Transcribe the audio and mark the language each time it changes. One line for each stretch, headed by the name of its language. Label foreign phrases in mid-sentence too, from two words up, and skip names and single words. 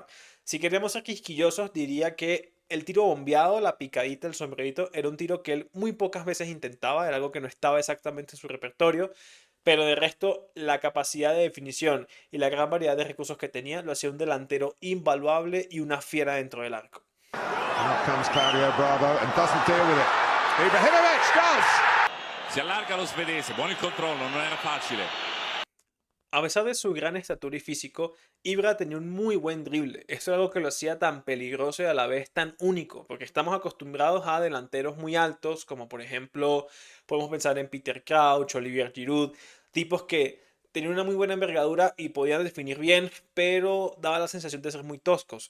Spanish: Si queremos ser quisquillosos, diría que el tiro bombeado, la picadita, el sombrerito, era un tiro que él muy pocas veces intentaba, era algo que no estaba exactamente en su repertorio, pero de resto la capacidad de definición y la gran variedad de recursos que tenía lo hacía un delantero invaluable y una fiera dentro del arco.
English: Out comes Claudio Bravo and doesn't deal with it. Ibrahimovic does!
Italian: Si allarga lo svedese, buono il controllo, non era facile.
Spanish: A pesar de su gran estatura y físico, Ibra tenía un muy buen drible. Esto es algo que lo hacía tan peligroso y a la vez tan único, porque estamos acostumbrados a delanteros muy altos, como por ejemplo podemos pensar en Peter Crouch, Olivier Giroud, tipos que tenían una muy buena envergadura y podían definir bien, pero daba la sensación de ser muy toscos.